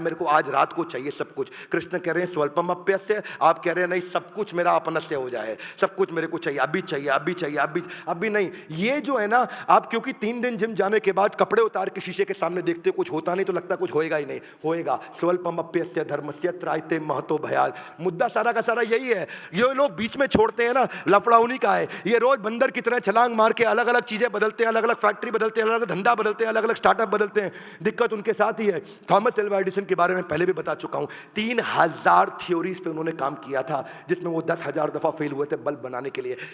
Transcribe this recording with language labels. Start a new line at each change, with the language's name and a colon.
Hindi: मेरे को आज रात को चाहिए सब कुछ। कृष्ण कह रहे हैं स्वल्पमप्यस्य, आप कह रहे हैं नहीं सब कुछ मेरा अपनस्य हो जाए, सब कुछ मेरे को चाहिए, अभी चाहिए, अभी चाहिए, अभी नहीं। ये जो है ना, आप क्योंकि 3 दिन जिम जाने के बाद कपड़े उतार के शीशे के सामने देखते हो कुछ होता नहीं तो लगता कुछ होएगा ही नहीं, होएगा।
Sanskrit: स्वल्पमप्यस्य धर्मस्य त्रायते महतो भयात्।
Hindi: मुद्दा सारा का सारा यही है। ये लोग बीच में छोड़ते हैं ना, लफड़ा उन्हीं का है। ये रोज बंदर की तरह छलांग मार के अलग अलग चीजें बदलते हैं, अलग अलग फैक्ट्री बदलते हैं, अलग अलग धंधा बदलते हैं, अलग अलग स्टार्टअप बदलते हैं। दिक्कत उनके साथ ही है। थॉमस एल्वा एडिसन के बारे में पहले भी बता चुका हूं, 3000 थ्योरीज पे उन्होंने काम किया था, जिसमें वो 10,000 दफा फेल हुए थे बल्ब बनाने के लिए।